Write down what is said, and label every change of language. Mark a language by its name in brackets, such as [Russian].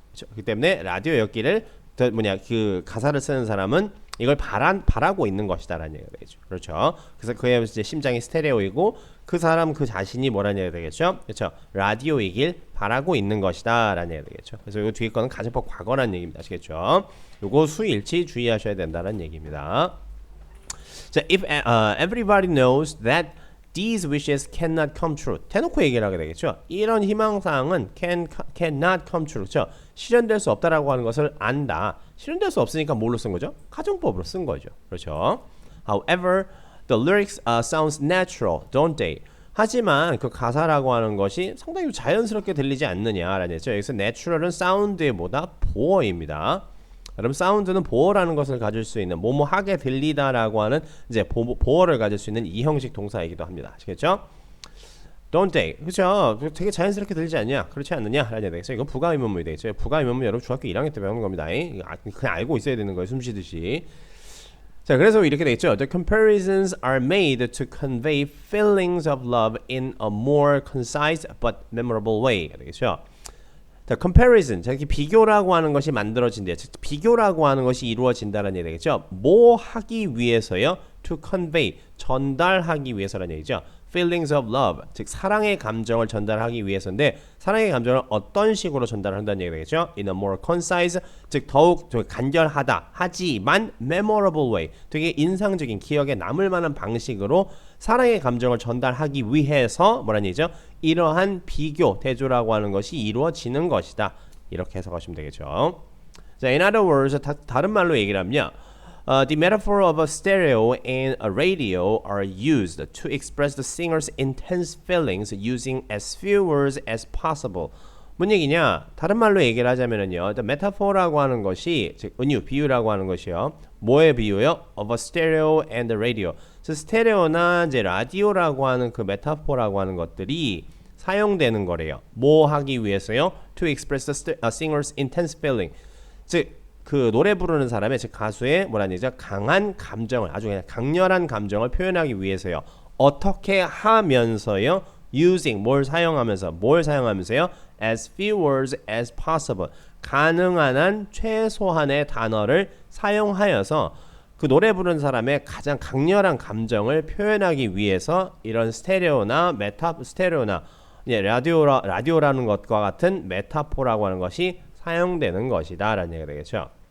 [Korean] 그렇기 때문에 라디오였기를 그 가사를 쓰는 사람은 이걸 바라고 있는 것이다라는 얘기가 되겠죠. 그렇죠? 그래서 그의 이제 심장이 스테레오이고 그 사람 그 자신이 뭐라는 얘기가 되겠죠? 그렇죠? 라디오이길 바라고 있는 것이다라는 얘기가 되겠죠. 그래서 이 뒤에 거는 가정법 과거라는 얘기입니다. 아시겠죠? 요거 수일치 주의하셔야 된다는 얘기입니다. [English] 자, if everybody knows that these wishes cannot come true. [Korean] 대놓고 얘기를 하게 되겠죠. 이런 희망사항은 [English] cannot come true. [Korean] 그렇죠? 실현될 수 없다라고 하는 것을 안다. 실현될 수 없으니까 뭘로 쓴 거죠? 가정법으로 쓴 거죠. 그렇죠? [English] However, the lyrics sounds natural, don't they? [Korean] 하지만 그 가사라고 하는 것이 상당히 자연스럽게 들리지 않느냐라는 얘기죠. 여기서 natural은 sound의 뭐다? 보어입니다. 여러분 사운드는 보어라는 것을 가질 수 있는 뭐뭐하게 들리다라고 하는 이제 보어를 가질 수 있는 이 형식 동사이기도 합니다. 아시겠죠? [English] Don't they? [Korean] 그렇죠? 되게 자연스럽게 들리지 않냐? 그렇지 않느냐? 라는 얘기 되겠죠. 이건 부가 의문문이 되겠죠. 부가 의문문 여러분 중학교 1학년 때 배우는 겁니다. 그냥 알고 있어야 되는 거예요. 숨쉬듯이. 자, 그래서 이렇게 돼 있죠. [English] The comparisons are made to convey feelings of love in a more concise but memorable way. [Korean] 되겠죠. 자, comparison, 자, 이렇게 비교라고 하는 것이 만들어진대요. 즉, 비교라고 하는 것이 이루어진다는 얘기 되겠죠. 뭐 하기 위해서요? [English] To convey, [Korean] 전달하기 위해서라는 얘기죠. [English] Feelings of love, [Korean] 즉 사랑의 감정을 전달하기 위해서인데 사랑의 감정을 어떤 식으로 전달한다는 얘기 되겠죠. [English] In a more concise, [Korean] 즉 더욱 간결하다 하지만 [English] memorable way, [Korean] 되게 인상적인 기억에 남을 만한 방식으로 사랑의 감정을 전달하기 위해서 뭐라는 얘기죠? 이러한 비교, 대조라고 하는 것이 이루어지는 것이다. 이렇게 해석하시면 되겠죠. 자, [English] in other words, [Korean] 다른 말로 얘기를 하면요. [English] The metaphor of a stereo and a radio are used to express the singer's intense feelings using as few words as possible. [Korean] 뭔 얘기냐? 다른 말로 얘기를 하자면은요. [English] The metaphor [Korean] 라고 하는 것이 즉 은유, 비유라고 하는 것이요. 뭐의 비유요? [English] Of a stereo and a radio. [Korean] 즉 스테레오나 이제 라디오라고 하는 그 메타포라고 하는 것들이 사용되는 거래요. 뭐 하기 위해서요? [English] To express the singer's intense feeling. [Korean] 즉 그 노래 부르는 사람의 즉 가수의 뭐라는 얘기죠? 강한 감정을 아주 그냥 강렬한 감정을 표현하기 위해서요. 어떻게 하면서요? Using 뭘 사용하면서요? [English] As few words as possible. [Korean] 가능한 한 최소한의 단어를 사용하여서 그 노래 부르는 사람의 가장 강렬한 감정을 표현하기 위해서 이런 스테레오나 라디오라는 것과 같은 메타포라고 하는 것이 사용되는 것이다 라는 얘기가 되겠죠.